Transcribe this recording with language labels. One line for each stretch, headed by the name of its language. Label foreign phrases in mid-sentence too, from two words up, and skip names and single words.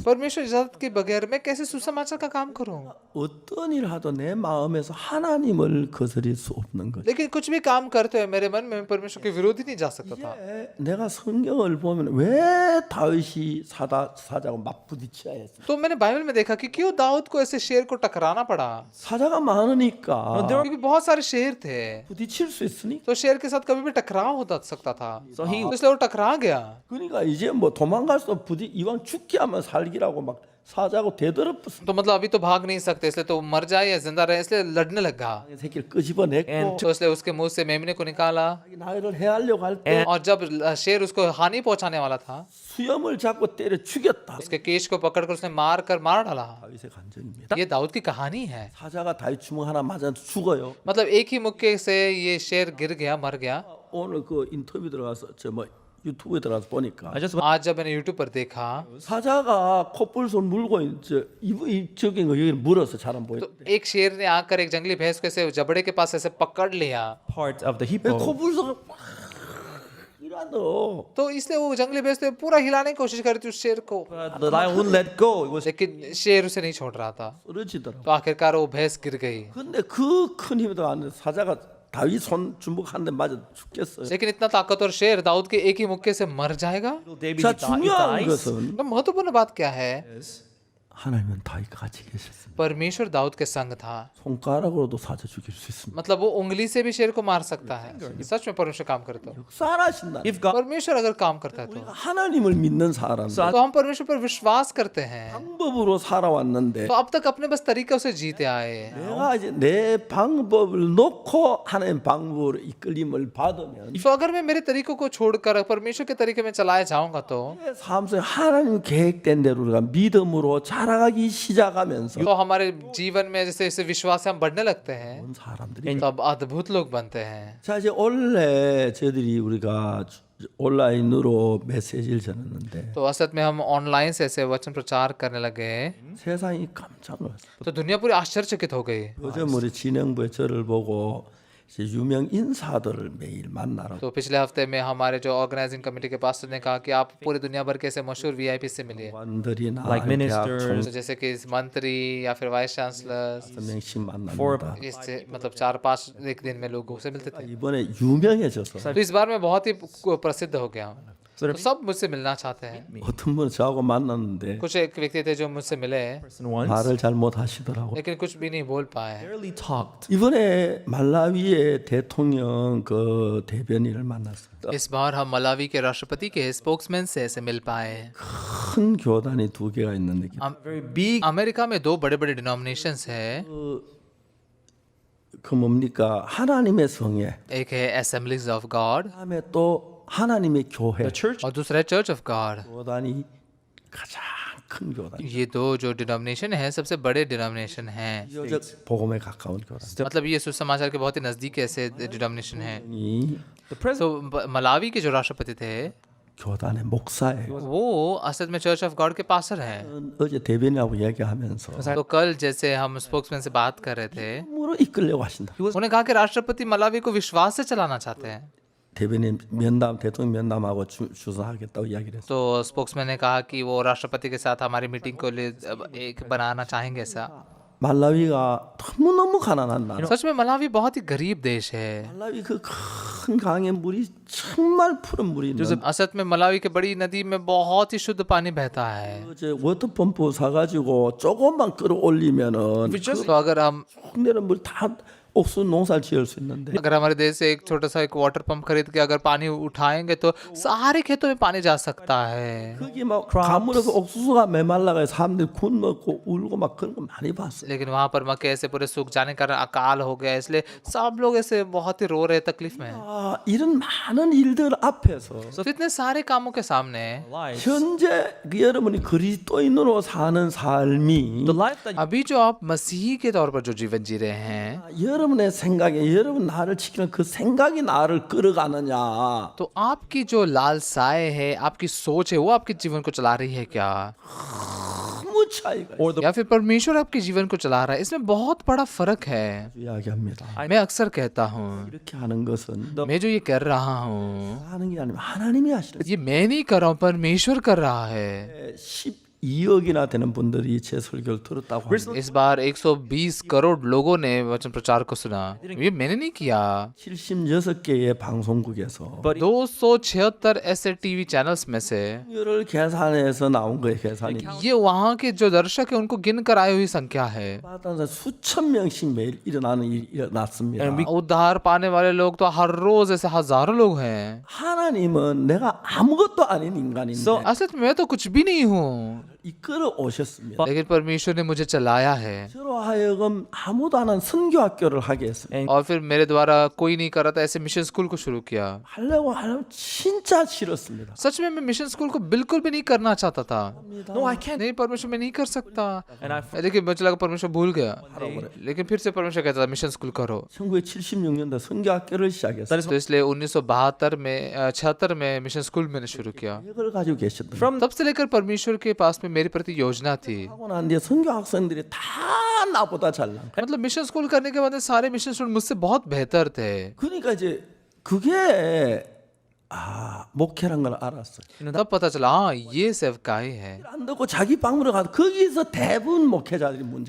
Hindi: परमेश्वर इजाजत के बगैर मैं कैसे सुसमाचार का काम करूं?
Korean: 어떤 일을 하도 내 마음에서 하나님을 거스릴 수 없는 거죠.
Hindi: लेकिन कुछ भी काम करते हुए मेरे मन में परमेश्वर के विरोधी नहीं जा सकता था।
Korean: 내가 성경을 보면 왜 다윗이 사자고 맞부딪혀야 했어?
Hindi: तो मैंने बाइबल में देखा कि क्यों दाऊद को ऐसे शेर को टकराना पड़ा,
Korean: 사자가 많으니까
Hindi: क्योंकि बहुत सारे शेर थे
Korean: 부딪힐 수 있으니.
Hindi: तो शेर के साथ कभी भी टकराव होता सकता था,
English: So he-
Hindi: तो इसलिए वो टकरा गया।
Korean: 그러니까 이제 뭐 도망갈 수 없어. 이왕 죽게 하면 살기라고 막 사자고 대들었어.
Hindi: तो मतलब अभी तो भाग नहीं सकते, इसलिए तो मर जाए या जिंदा रहे इसलिए लड़ने लगा।
Korean: 새끼를 끄집어냈고
Hindi: तो इसलिए उसके मुंह से मेमने को निकाला,
Korean: 나를 해하려고 할 때
Hindi: और जब शेर उसको हानि पहुंचाने वाला था
Korean: 수염을 잡고 때려 죽였다.
Hindi: उसके केश को पकड़कर उसने मार डाला।
Korean: 다윗의 간증입니다.
Hindi: ये दाऊद की कहानी है।
Korean: 사자가 다윗 주먹 하나 맞아 죽어요.
Hindi: मतलब एक ही मुक्के से ये शेर गिर गया, मर गया।
Korean: 오늘 그 인터뷰 들어가서 저 뭐 유튜브에 들어가서 보니까
English: I just
Hindi: आज जब मैंने यूट्यूब पर देखा
Korean: 사자가 콧불손 물고 이 저기 거 여기 물어서 잘 안 보여.
Hindi: तो एक शेर ने आकर एक जंगली भैंस को ऐसे जबड़े के पास ऐसे पकड़ लिया,
English: part of the hippo.
Korean: 콧불손을 이라도
Hindi: तो इसलिए वो जंगली भैंस तो पूरा हिलाने की कोशिश कर रही थी उस शेर को,
English: But the lion wouldn't let go. It was
Hindi: लेकिन शेर उसे नहीं छोड़ रहा था।
Korean: 쓰러지더라고.
Hindi: तो आखिरकार वो भैंस गिर गई,
Korean: 근데 그 큰 힘도 안 돼. 사자가 다윗 손 주먹 한 대 맞아 죽겠어요.
Hindi: लेकिन इतना ताकतवर शेर दाऊद के एक ही मुक्के से मर जाएगा।
English: little David
Korean: 자
English: he
Korean: 중요한
English: dies.
Korean: 것은
Hindi: तो महत्वपूर्ण बात क्या है?
Korean: 하나님은 다윗과 같이 계셨습니다.
Hindi: परमेश्वर दाऊद के संग था,
Korean: 손가락으로도 사자 죽일 수 있습니다.
Hindi: मतलब वो उंगली से भी शेर को मार सकता है। सच में परमेश्वर काम करता है।
Korean: 역사하신다.
English: If God,
Hindi: परमेश्वर अगर काम करता है तो
Korean: 하나님을 믿는 사람
Hindi: तो हम परमेश्वर पर विश्वास करते हैं,
Korean: 방법으로 살아왔는데
Hindi: तो अब तक अपने बस तरीके से जीते आए।
Korean: 내가 이제 내 방법을 놓고 하나님 방법으로 이끌림을 받으면
Hindi: तो अगर मैं मेरे तरीकों को छोड़कर परमेश्वर के तरीके में चलाया जाऊंगा तो
Korean: 내 삶 속에 하나님 계획된 대로 우리가 믿음으로 자라가기 시작하면서
Hindi: तो हमारे जीवन में जैसे जैसे विश्वास से हम बढ़ने लगते हैं
Korean: 온 사람들이
Hindi: तो अब अद्भुत लोग बनते हैं।
Korean: 자 이제 원래 저희들이 우리가 온라인으로 메시지를 전했는데
Hindi: तो असल में हम ऑनलाइन से ऐसे वचन प्रचार करने लगे
Korean: 세상이 깜짝 놀랐어요.
Hindi: तो दुनिया पूरी आश्चर्यचकित हो गई।
Korean: 요즘 우리 진행부에 저를 보고 이제 유명 인사들을 매일 만나러
Hindi: तो पिछले हफ्ते में हमारे जो
English: organizing committee
Hindi: के पास्टर ने कहा कि आप पूरी दुनिया भर के ऐसे मशहूर वीआईपी से मिलिए,
Korean: 관들이나
English: Like
Korean: 대학
English: ministers.
Hindi: तो जैसे कि मंत्री या फिर
English: vice chancellor,
Korean: 총명씩 만납니다.
Hindi: इससे मतलब 4-5 एक दिन में लोगों से मिलते थे।
Korean: 이번에 유명해져서
Hindi: तो इस बार मैं बहुत ही प्रसिद्ध हो गया हूँ, तो सब मुझसे मिलना चाहते हैं।
Korean: 어떤 분은 저하고 만났는데
Hindi: कुछ एक व्यक्ति थे जो मुझसे मिले
English: person once
Korean: 말을 잘 못하시더라고.
Hindi: लेकिन कुछ भी नहीं बोल पाए।
English: barely talked.
Korean: 이번에 말라위의 대통령 그 대변인을 만났어요.
Hindi: इस बार हम मलावी के राष्ट्रपति के स्पोक्समैन से ऐसे मिल पाए।
Korean: 큰 교단이 두 개가 있는데
English: Very big.
Hindi: अमेरिका में 2 बड़े-बड़े डिनोमिनेशंस है,
Korean: 그 뭡니까 하나님의 성회,
Hindi: एक है असेंबलीज ऑफ गॉड
Korean: 그다음에 또 하나님의 교회.
English: The church
Hindi: और दूसरा है चर्च ऑफ गॉड।
Korean: 교단이 가장 큰 교단.
Hindi: ये 2 जो डिनोमिनेशन है सबसे बड़े डिनोमिनेशन हैं,
Korean: 비교적 복음에 가까운 교단.
Hindi: मतलब ये सुसमाचार के बहुत ही नजदीक ऐसे डिनोमिनेशन है।
Korean: 이
English: the president
Hindi: तो मलावी के जो राष्ट्रपति थे
Korean: 교단의 목사예요.
Hindi: वो असल में चर्च ऑफ गॉड के पास्टर हैं।
Korean: 어제 대변인하고 이야기하면서
Hindi: तो कल जैसे हम स्पोक्समैन से बात कर रहे थे,
Korean: 으로 이끌려고 하신다.
Hindi: उन्होंने कहा कि राष्ट्रपति मलावी को विश्वास से चलाना चाहते हैं।
Korean: 대변인 면담 대통령 면담하고 주선하겠다고 이야기를 했어요.
Hindi: तो स्पोक्समैन ने कहा कि वो राष्ट्रपति के साथ हमारी मीटिंग को लिए एक बनाना चाहेंगे ऐसा।
Korean: 말라위가 너무너무 가난한 나라.
Hindi: सच में मलावी बहुत ही गरीब देश है।
Korean: 말라위 그 큰 강에 물이 정말 푸른 물이 있는
Hindi: असत में मलावी की बड़ी नदी में बहुत ही शुद्ध पानी बहता है।
Korean: 어제 워터펌프 사가지고 조금만 끌어올리면은
Hindi: तो अगर हम
Korean: 훅 내는 물 다 옥수 농사를 지을 수 있는데
Hindi: अगर हमारे देश से एक छोटा सा एक
English: water pump
Hindi: खरीद के अगर पानी उठाएंगे तो सारे खेतों में पानी जा सकता है।
Korean: 거기 막 가물어서 옥수수가 메말라가 사람들이 군 먹고 울고 막 그런 거 많이 봤어요.
Hindi: लेकिन वहां पर मक्के ऐसे पूरे सूख जाने के कारण अकाल हो गया, इसलिए सब लोग ऐसे बहुत ही रो रहे, तकलीफ में हैं।
Korean: 아, 이런 많은 일들 앞에서
Hindi: तो इतने सारे कामों के सामने
English: life.
Korean: 현재 그 여러분이 그리스도인으로 사는 삶이
English: The life that
Hindi: अभी जो आप मसीही के तौर पर जो जीवन जी रहे हैं,
Korean: 여러분의 생각에 여러분 나를 지키는 그 생각이 나를 끌어가느냐
Hindi: तो आपकी जो लालसाएं है, आपकी सोच है, वो आपके जीवन को चला रही है क्या,
Korean: 너무 차이가
English: or the
Hindi: या फिर परमेश्वर आपके जीवन को चला रहा है? इसमें बहुत बड़ा फर्क है।
Korean: 이야기합니다.
Hindi: मैं अक्सर कहता हूँ,
Korean: 이렇게 하는 것은
Hindi: मैं जो ये कर रहा हूँ,
Korean: 하는 게 아니라 하나님이 하시는
Hindi: ये मैं नहीं कर रहा हूँ, परमेश्वर कर रहा है।
Korean: 12억이나 되는 분들이 제 설교를 들었다고 합니다.
Hindi: इस बार 120 करोड़ लोगों ने वचन प्रचार को सुना। ये मैंने नहीं किया।
Korean: 76개의 방송국에서
Hindi: 276 ऐसे
English: TV channels
Hindi: में से
Korean: 를 계산해서 나온 거예요. 계산이
Hindi: ये वहाँ के जो दर्शक है उनको गिन कर आई हुई संख्या है।
Korean: 받아서 수천 명씩 매일 일어나는 일이 일어났습니다.
Hindi: उद्धार पाने वाले लोग तो हर रोज ऐसे हजारों लोग हैं।
Korean: 하나님은 내가 아무것도 아닌 인간인데
Hindi: असल में मैं तो कुछ भी नहीं हूँ,
Korean: 이끌어 오셨습니다.
Hindi: लेकिन परमेश्वर ने मुझे चलाया है
Korean: 저로 하여금 아무도 안 한 선교 학교를 하게 했습니다.
Hindi: और फिर मेरे द्वारा कोई नहीं कर रहा था ऐसे
English: mission school
Hindi: को शुरू किया।
Korean: 하려면 진짜 싫었습니다.
Hindi: सच में मैं
English: mission school
Hindi: को बिल्कुल भी नहीं करना चाहता था।
English: no, I can't.
Hindi: नहीं परमेश्वर मैं नहीं कर सकता,
English: And I
Hindi: लेकिन मुझे लगा परमेश्वर भूल गया। लेकिन फिर से परमेश्वर कहता था
English: mission school
Hindi: करो।
Korean: 1976년도에 선교 학교를 시작했어요.
Hindi: तो इसलिए 1972 में 76 में
English: mission school
Hindi: मैंने शुरू किया।
Korean: 계획을 가지고 계셨던
English: from
Hindi: तब से लेकर परमेश्वर के पास में मेरी प्रति योजना थी।
Korean: 하고 난 뒤에 선교 학생들이 다 나보다 잘난 거예요.
Hindi: मतलब
English: mission school
Hindi: करने के बाद में सारे
English: mission student
Hindi: मुझसे बहुत बेहतर थे।
Korean: 그러니까 이제 그게 목회란 걸 알았어요.
Hindi: तब पता चला हाँ ये सेवकाई है।
Korean: 안 듣고 자기 방문을 가서 거기서 대부분 목회자들이 문제예요.